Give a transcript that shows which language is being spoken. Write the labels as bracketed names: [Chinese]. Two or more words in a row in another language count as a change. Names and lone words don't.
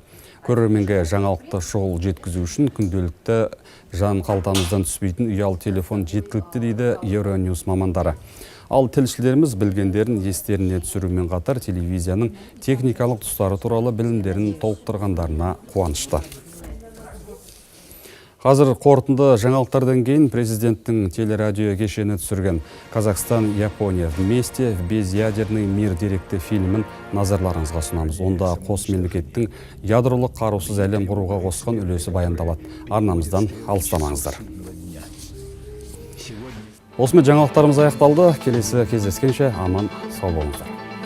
[Kazakh] Көрерменге жаңалықты шұғыл жеткізу үшін күнделікті жан қалтамыздан түспейтін ұялы телефон жеткілікті дейді Евроньюс мамандары. Ал тілшілеріміз білгендерін естеріне түсірумен қатар телевизияның техникалық тұстары туралы білімдерін толықтырғандарына қуанышты. Қазір қорытынды жаңалықтардан кейін президенттің телерадио кешені түсірген «Казахстан-Япония вместе в безъядерный мир» деректі фильмін назарларыңызға сұнамыз. Онда қос мемлекеттің ядролық қарусыз әлем құруға қосқан үлесі баяндалады. Арнамыздан алыстамаңыздар. Осымен жаңалықтарымыз аяқталды. Келесі кездескенше аман сау болыңыздар.